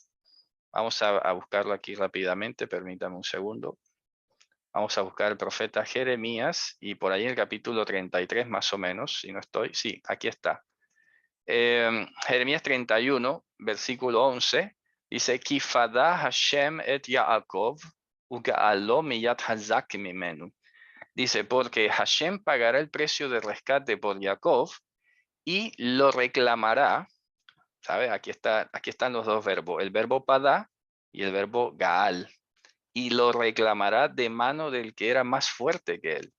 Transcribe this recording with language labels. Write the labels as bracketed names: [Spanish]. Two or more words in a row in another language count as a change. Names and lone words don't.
[Spanish] Vamos a buscarlo aquí rápidamente, permítame un segundo. Vamos a buscar el profeta Jeremías y por ahí en el capítulo 33 más o menos, si no estoy, sí, aquí está. Jeremías 31, versículo 11, dice, [Hebrew] כי פדה השם את יעקב וגאלו מיד חזק ממנו. [Spanish] Dice, porque Hashem pagará el precio de rescate por Jacob y lo reclamará. ¿Sabe? Aquí están los dos verbos, el verbo pada y el verbo gaal. Y lo reclamará de mano del que era más fuerte que él.